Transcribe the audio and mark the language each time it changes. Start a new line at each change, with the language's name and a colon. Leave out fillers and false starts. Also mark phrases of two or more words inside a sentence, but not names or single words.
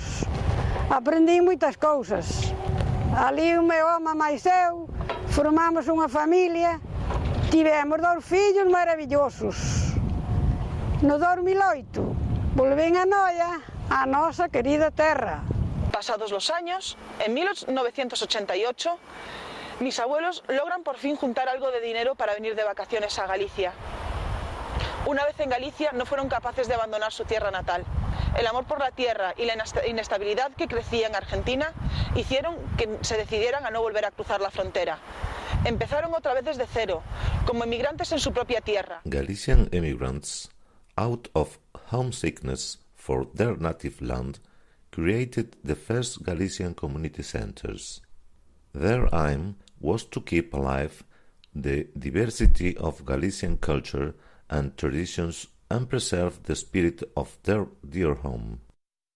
Galician: Aprendi moitas cousas. Ali o meu home máis eu formamos unha familia, tivemos 2 fillos maravillosos. No 2008 volvín a Noia, a nosa querida terra.
Spanish: Pasados los años, en 1988, mis abuelos logran por fin juntar algo de dinero para venir de vacaciones a Galicia. Una vez en Galicia no fueron capaces de abandonar su tierra natal. El amor por la tierra y la inestabilidad que crecía en Argentina hicieron que se decidieran a no volver a cruzar la frontera. Empezaron otra vez desde cero, como emigrantes en su propia tierra.
English: Galician immigrants, out of homesickness for their native land, created the first Galician community centers. Their aim was to keep alive the diversity of Galician culture and traditions and preserve the spirit of their dear home.